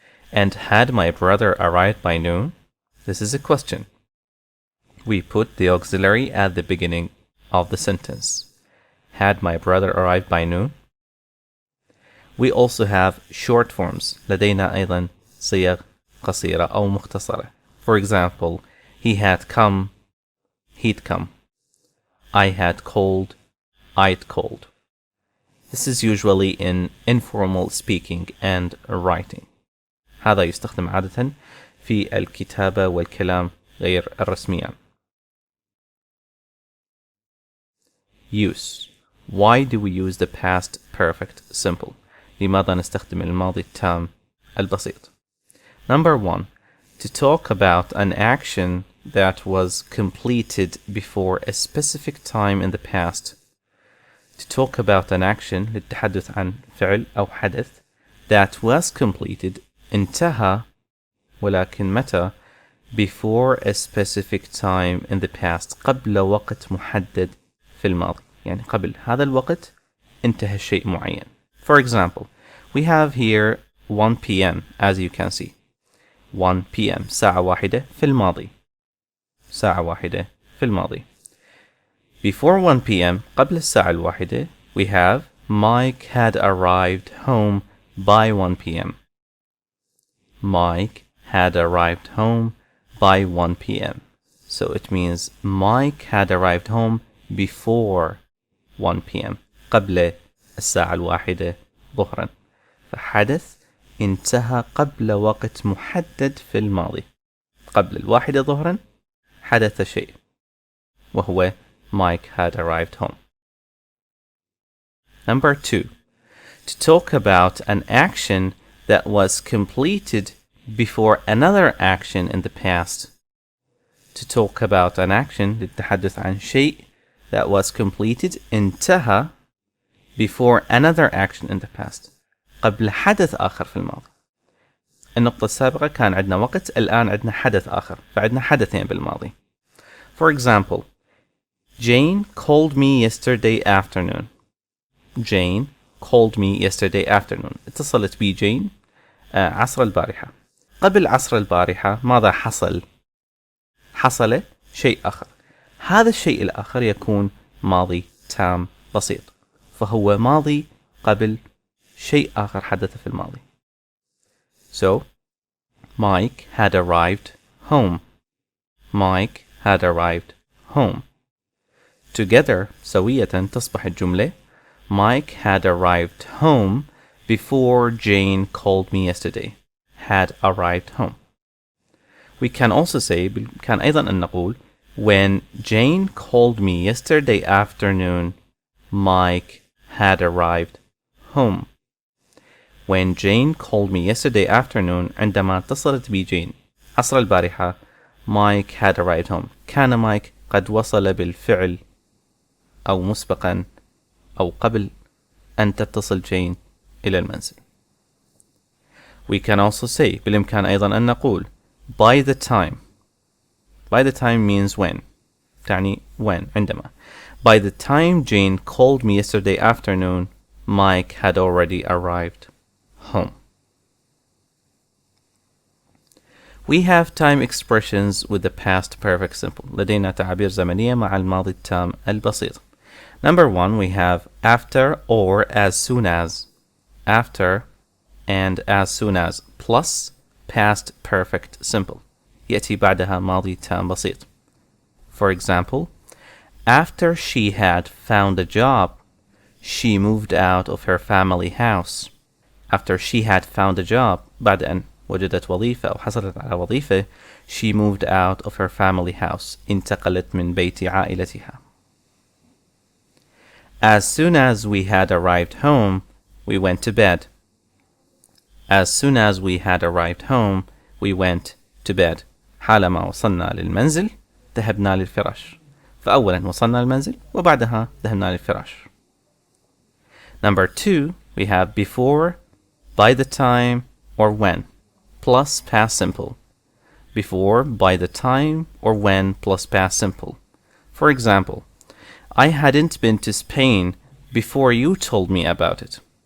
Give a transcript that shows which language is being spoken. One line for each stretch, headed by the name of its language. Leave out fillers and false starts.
English: And had my brother arrived by noon? This is a question. We put the auxiliary at the beginning of the sentence. Had my brother arrived by noon? We also have short forms.
Arabic: لدينا أيضا صيغ قصيرة أو مختصرة.
English: For example, he had come, he'd come. I had called, I'd called. This is usually in informal speaking and writing.
Arabic: هذا يستخدم عادة في الكتابة والكلام غير الرسمية.
English: Use. Why do we use the past perfect simple?
Arabic: لماذا نستخدم الماضي التام البسيط?
English: Number 1. To talk about an action that was completed before a specific time in the past. To talk about an action
Arabic: للتحدث عن فعل أو حدث
English: that was completed
Arabic: انتهى ولكن متى
English: before a specific time in the past
Arabic: قبل وقت محدد في الماضي. يعني قبل هذا الوقت انتهى شيء معين.
English: For example, we have here 1 p.m. as you can see. 1 p.m.
Arabic: ساعة واحدة في الماضي. ساعة واحدة في الماضي.
English: Before 1 p.m.
Arabic: قبل الساعة الواحدة
English: we have Mike had arrived home by 1 p.m. Mike had arrived home by 1 p.m. So it means Mike had arrived home before 1 p.m.
Arabic: قبل الساعة الواحدة ظهرا. فحدث انتهى قبل وقت محدد في الماضي. قبل الواحدة ظهرا حدث شيء وهو
English: Mike had arrived home. Number 2. To talk about an action that was completed before another action in the past. To talk about an action
Arabic: للتحدث عن شيء
English: that was completed
Arabic: انتهى
English: before another action in the past.
Arabic: قبل حدث آخر في الماضي. النقطة السابقة كان عندنا وقت، الآن عندنا حدث آخر، فعندنا حدثين بالماضي.
English: For example, Jane called me yesterday afternoon. Jane called me yesterday afternoon.
Arabic: اتصلت بي جين عصر البارحة. قبل عصر البارحة ماذا حصل؟ حصل شيء آخر. هذا الشيء الآخر يكون ماضي تام بسيط، فهو ماضي قبل شيء آخر حدث في الماضي.
English: So, Mike had arrived home. Mike had arrived home. Together
Arabic: سوية تصبح الجملة
English: Mike had arrived home before Jane called me yesterday. Had arrived home. We can also say
Arabic: كان أيضا أن نقول
English: when Jane called me yesterday afternoon, Mike had arrived home. When Jane called me yesterday afternoon,
Arabic: عندما اتصلت بي جين عصر البارحة,
English: Mike had arrived home.
Arabic: كان مايك قد وصل بالفعل أو مسبقا أو قبل أن تتصل جين إلى المنزل.
English: We can also say
Arabic: بالإمكان أيضا أن نقول
English: by the time. By the time means when.
Arabic: تعني when عندما.
English: By the time Jane called me yesterday afternoon, Mike had already arrived home. We have time expressions with the past perfect simple.
Arabic: لدينا تعابير زمنية مع الماضي التام البسيط.
English: Number 1, we have after or as soon as. After and as soon as plus past perfect simple.
Arabic: يأتي بعدها ماضي تام بسيط.
English: For example, after she had found a job, she moved out of her family house. After she had found a job,
Arabic: بعد أن وجدت وظيفة أو حصلت على وظيفة,
English: she moved out of her family house.
Arabic: انتقلت من بيت عائلتها.
English: As soon as we had arrived home, we went to bed. As soon as we had arrived home, we went to bed.
Arabic: حالما وصلنا للمنزل ذهبنا للفراش. فأولا وصلنا للمنزل وبعدها ذهبنا للفراش.
English: Number 2, we have before, by the time, or when, plus past simple. Before, by the time, or when, plus past simple. For example, I hadn't been to Spain before you told me about it.